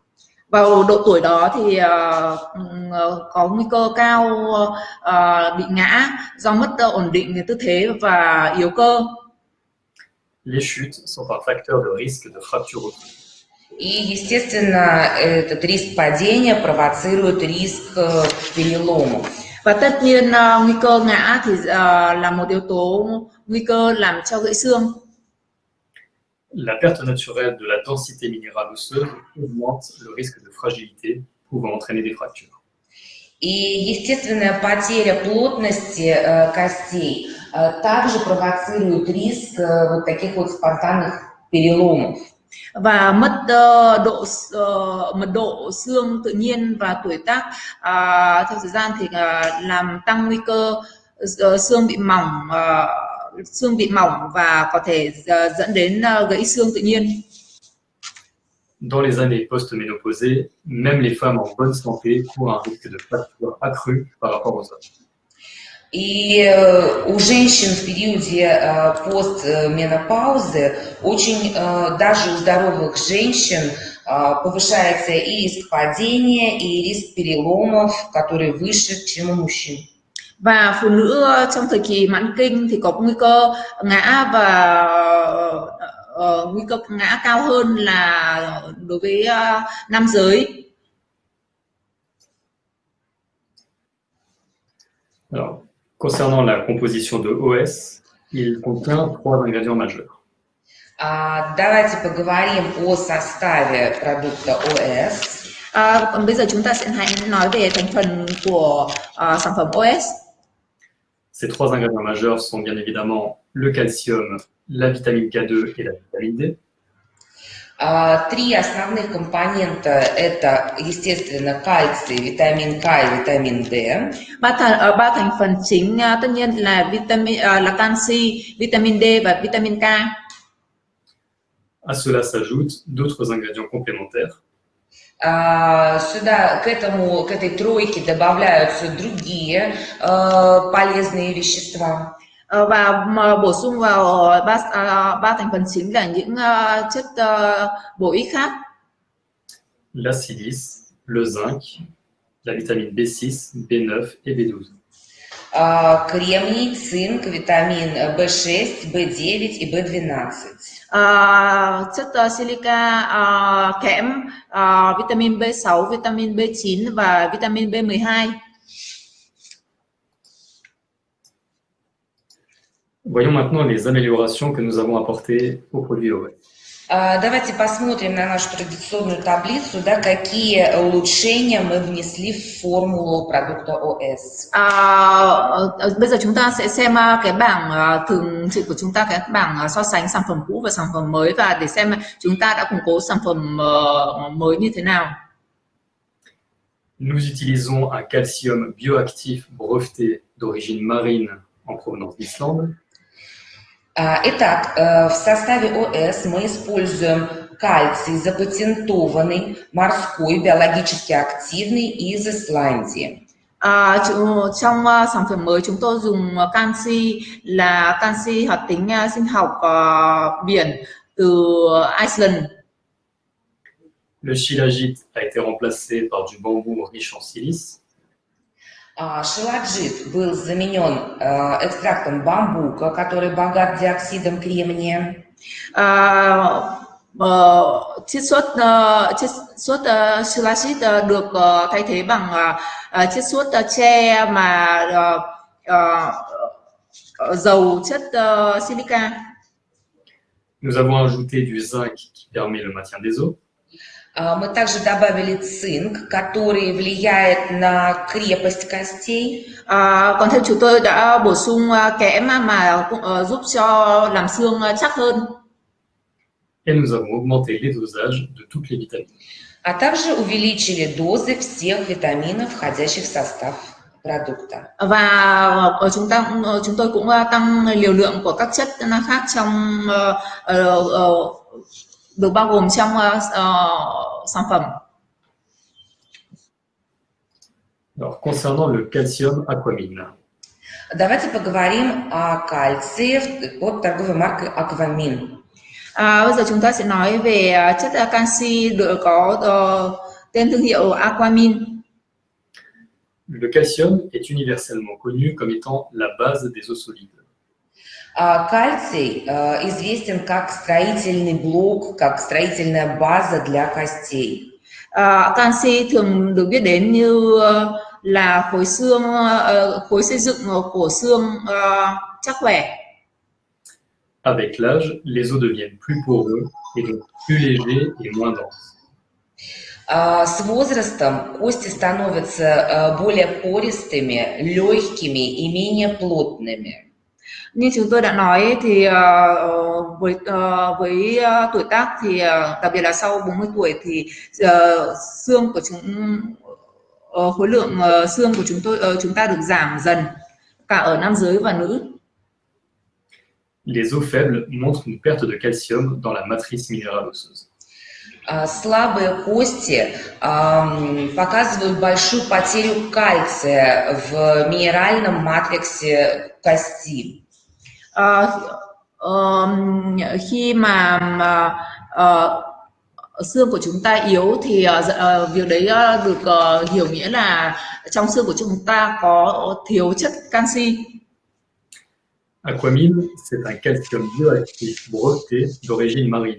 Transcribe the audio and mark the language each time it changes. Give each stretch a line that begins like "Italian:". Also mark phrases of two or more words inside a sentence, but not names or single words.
Vietnamese: Vào độ tuổi đó thì có nguy cơ cao bị ngã do mất ổn định tư thế và yếu cơ.
French: Les chutes sont un facteur de risque de fracture osseuse.
Russian: И, естественно, этот риск падения провоцирует риск переломов.
Vietnamese: Và tất nhiên nguy cơ ngã thì là một yếu tố nguy cơ làm cho gãy xương.
French: La perte naturelle de la densité minérale osseuse augmente le risque de fragilité, pouvant entraîner des fractures.
Russian: И естественная потеря плотности костей также провоцирует риск вот таких вот спонтанных переломов.
Vietnamese: Và mất mật độ xương tự nhiên và tuổi tác theo thời gian thì làm tăng nguy cơ xương bị mỏng và có thể dẫn đến gãy xương tự nhiên.
French: Dans les années post-ménopausées, même les femmes en bonne santé courent un risque de fracture accru par rapport aux hommes.
Russian: И у женщин в периоде постменопаузы очень, даже у здоровых женщин, повышается и риск падения, и риск переломов, который выше, чем у мужчин.
Vietnamese: Và phụ nữ trong thời kỳ mãn kinh thì có nguy cơ ngã và nguy cơ ngã cao hơn là đối với nam giới.
French: Alors, concernant la composition de OS, il contient 3 ingrédients majeurs.
Russian: Давайте поговорим о составе продукта ОС.
Vietnamese: Còn bây giờ chúng ta sẽ hãy nói về thành phần của sản phẩm OS.
French: Ces 3 ingrédients majeurs sont bien évidemment le calcium, la vitamine K2 et la vitamine D.
Russian: Три основных компонента – это, естественно, кальций, витамин К и витамин D.
Vietnamese: Ba thành phần chính tất nhiên là canxi, vitamin D và vitamin K.
French: À cela s'ajoutent d'autres ingrédients complémentaires.
Russian: Сюда, к этой тройке добавляются другие полезные вещества.
Vietnamese: Và bổ sung vào ba thành phần chính là những chất bổ ích khác.
French: La silice, le zinc, la vitamine B6, B9 et B12.
Russian: Кремний, цинк, витамин B6, B9 и B12.
Vietnamese: Chất silica, kẽm, vitamin B6, vitamin B9 và vitamin B12.
French: Voyons maintenant les améliorations que nous avons apportées aux produits OS.
Russian: Давайте посмотрим на нашу традиционную таблицу, да, какие улучшения мы внесли в формулу продукта ОС.
Vietnamese: Bây giờ chúng ta sẽ xem cái bảng thường trực của chúng ta, cái bảng so sánh sản phẩm cũ và sản phẩm mới, và để xem chúng ta đã củng cố sản phẩm mới như thế nào.
French: Nous utilisons un calcium bioactif breveté d'origine marine en provenance d'Islande.
Russian: Итак, в составе ОС мы используем кальций, запатентованный, морской, биологически активный из Исландии.
Vietnamese: Trong sản phẩm mới chúng tôi dùng canxi là canxi hoạt tính sinh học biển từ Iceland.
French: Le shilajit a été remplacé par du bambou riche en silice.
Russian: Шиладжит был заменен экстрактом бамбука, который богат диоксидом кремния.
Vietnamese: Chiết xuất shilajit được thay thế bằng chiết xuất tre mà giàu chất silica.
French: Nous avons ajouté du zinc qui permet le maintien des os.
Russian: Мы также добавили цинк, который влияет на крепость костей.
Vietnamese: Còn thêm chúng tôi đã bổ sung kẽm mà giúp cho làm xương chắc hơn.
French: Et nous avons augmenté les dosages de toutes les vitamines.
Russian: А также увеличили дозы всех витаминов, входящих в состав продукта.
Vietnamese: Và chúng tôi cũng tăng liều lượng của các chất khác trong được bao gồm trong sản phẩm.
French: Alors, concernant le calcium aquamine.
Russian: Давайте поговорим о кальции под торговой маркой Aquamin.
Vietnamese: Bây giờ chúng ta sẽ nói về chất canxi được có tên thương hiệu Aquamin.
French: Le calcium est universellement connu comme étant la base des os solides.
Russian: Кальций известен как строительный блок, как строительная база для костей.
Vietnamese: Canxi thường được biết đến như là khối xương, khối xây dựng của xương chắc khỏe.
French: Avec l'âge, les os deviennent plus poreux et donc plus légers et moins denses.
Russian: С возрастом кости становятся более пористыми, легкими и менее плотными.
Vietnamese: Như chúng tôi đã nói thì với tuổi tác thì đặc biệt là sau 40 tuổi thì xương của khối lượng xương của chúng ta được giảm dần cả ở nam giới và nữ.
French: Les os faibles montrent une perte de calcium dans la matrice minérale osseuse.
Russian: Слабые кости показывают большую потерю кальция в минеральном матриксе кости.
Vietnamese: Khi mà xương của chúng ta yếu thì việc đấy được hiểu nghĩa là trong xương của chúng ta có thiếu chất canxi.
French: Aquamine, c'est un calcium bioactif breveté d'origine marine.